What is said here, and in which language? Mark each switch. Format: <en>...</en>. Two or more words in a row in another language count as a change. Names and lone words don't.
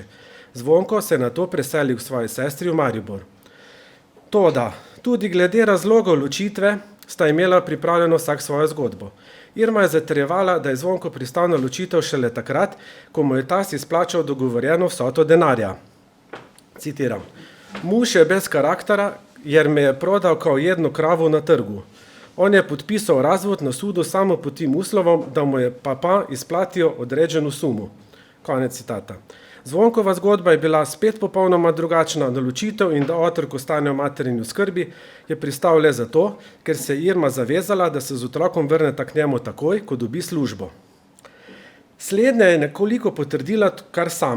<sl>Zvonko se je nato preselil k svoji sestri v Maribor. Toda, tudi glede razlogov ločitve sta imela pripravljeno vsak svojo zgodbo. Irma je zatrjevala, da je Zvonko pristal na ločitev šele takrat, ko mu je tas izplačal dogovorjeno vsoto denarja. Citiram.</sl> <sr>Muž je bez karaktera, jer me je prodal kao jednu kravu na trgu. On je podpisao razvod na sudu samo pod tim uslovom, da mu je papa isplatio određenu sumu.</sr> <sl>Konec citata. Zvonkova zgodba je bila spet popolnoma drugačna, na ločitev in da otrok ostane v materini skrbi je pristal le zato, ker se je Irma zavezala, da se z otrokom vrneta k njemu takoj, ko dobi službo. Slednja je nekoliko potrdila kar sama.</sl>